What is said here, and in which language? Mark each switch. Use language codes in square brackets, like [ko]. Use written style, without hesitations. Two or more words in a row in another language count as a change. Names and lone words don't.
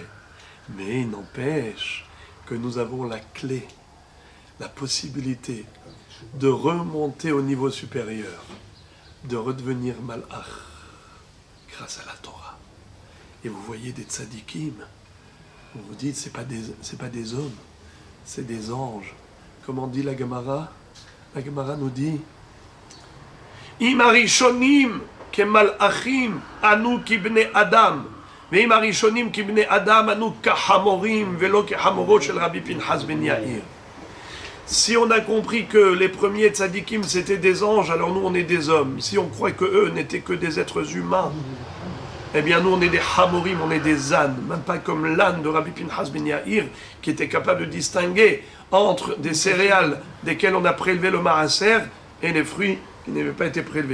[fr] Mais il n'empêche que nous avons la clé, la possibilité de remonter au niveau supérieur, de redevenir malach grâce à la Torah. Et vous voyez des tzadikim, vous vous dites, c'est pas des hommes, c'est des anges. Comment dit la Gemara? La Gemara nous dit [he] אם הראשונים כמלאכים אנו כבני אדם. ואם הראשונים כבני אדם אנו כחמורים ולא כחמורות של רבי פנחס בן יאיר. [fr] Si on a compris que les premiers tzadikim c'était des anges, alors nous on est des hommes. Si on croit que eux n'étaient que des êtres humains, eh bien nous on est des hamorim, on est des ânes. Même pas comme l'âne de Rabbi Pinchas ben Yair qui était capable de distinguer entre des céréales desquelles on a prélevé le maaser et les fruits qui n'avait pas été prélevé.